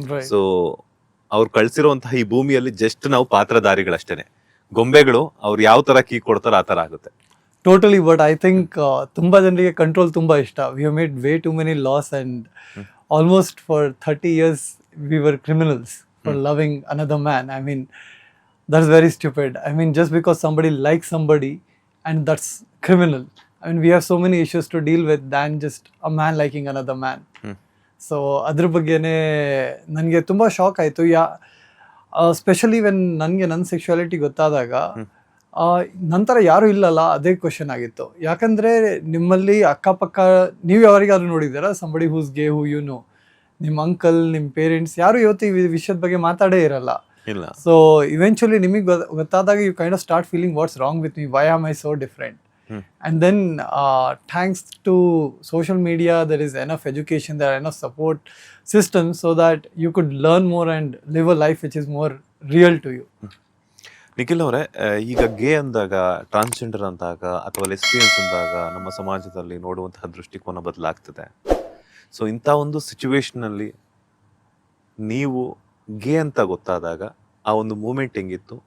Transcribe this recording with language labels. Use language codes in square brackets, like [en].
[kn] So ಅವ್ರು ಕಳ್ಸಿರುವಂತಹ ಈ ಭೂಮಿಯಲ್ಲಿ ಜಸ್ಟ್ ನಾವು ಪಾತ್ರಧಾರಿಗಳಷ್ಟೇನೆ, ಗೊಂಬೆಗಳು. ಅವ್ರು ಯಾವ ತರ ಕೀ ಕೊಡ್ತಾರೋ ಆ ತರ ಆಗುತ್ತೆ. [en] Totally. But I think [kn] ತುಂಬಾ ಜನರಿಗೆ ಕಂಟ್ರೋಲ್ ತುಂಬಾ ಇಷ್ಟ. [en] We have made way too many laws and almost for 30 years we were criminals for loving another man. I mean, that's very stupid. I mean, just because somebody likes somebody and that's criminal. I mean, we have so many issues to deal with than just a man liking another man. [kn] So ಅದ್ರ ಬಗ್ಗೆನೇ ನನಗೆ ತುಂಬ shock ಆಯಿತು. [en] specially when [kn] ನನಗೆ ನನ್ನ sexuality ಗೊತ್ತಾದಾಗ ನಂತರ ಯಾರೂ ಇಲ್ಲಲ್ಲ ಅದೇ ಕ್ವಶನ್ ಆಗಿತ್ತು. ಯಾಕಂದರೆ ನಿಮ್ಮಲ್ಲಿ ಅಕ್ಕಪಕ್ಕ ನೀವು ಯಾರಿಗಾದ್ರೂ ನೋಡಿದ್ದೀರಾ [en] Somebody who's gay who you know? [kn] ನಿಮ್ಮ ಅಂಕಲ್, ನಿಮ್ಮ ಪೇರೆಂಟ್ಸ್ ಯಾರು ಇವತ್ತು ಈ ವಿಷಯದ ಬಗ್ಗೆ ಮಾತಾಡೇ ಇರಲ್ಲ. [en] so eventually [kn] ನಿಮಗೆ ಗೊತ್ತಾದಾಗ [en] You kind of start feeling what's wrong with me, why am I so different. And then thanks to social media there is enough education, there are enough support systems so that you could learn more and live a life which is more real to you. [kn] Nikhil ಅವರೇ, ಈಗ ಗೇ ಅಂದಾಗ, transgender ಅಂದಾಗ ಅಥವಾ lesbians ಅಂದಾಗ ನಮ್ಮ ಸಮಾಜದಲ್ಲಿ ನೋಡುವಂತಹ ದೃಷ್ಟಿಕೋನ ಬದಲಾಗ್ತದೆ. ಸೊ ಇಂಥ ಒಂದು ಸಿಚುವೇಶನ್ ಅಲ್ಲಿ ನೀವು ಗೇ ಅಂತ ಗೊತ್ತಾದಾಗ ಆ ಒಂದು ಮೂಮೆಂಟ್ ಹೆಂಗಿತ್ತು?